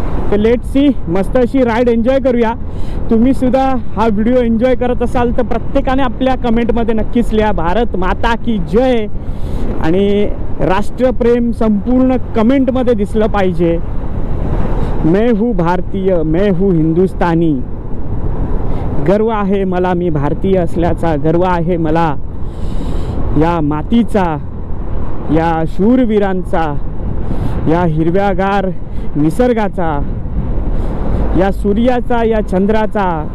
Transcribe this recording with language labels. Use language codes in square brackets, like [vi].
[mr] तर let see, मस्त अशी राईड एन्जॉय करूया. तुम्ही सुद्धा हा व्हिडिओ एन्जॉय करत असाल तर प्रत्येकाने आपल्या कमेंटमध्ये नक्कीच लिहा [hi] भारत माता की जय. [mr] आणि राष्ट्रप्रेम संपूर्ण कमेंटमध्ये दिसलं पाहिजे. [hi] मैं हूँ भारतीय, मैं हूँ हिंदुस्तानी. [mr] गर्व आहे मला, मी भारतीय असल्याचा गर्व आहे मला. या मातीचा, या शूरवीरांचा, या हिरव्यागार निसर्गाचा, या सूर्याचा, या चंद्राचा.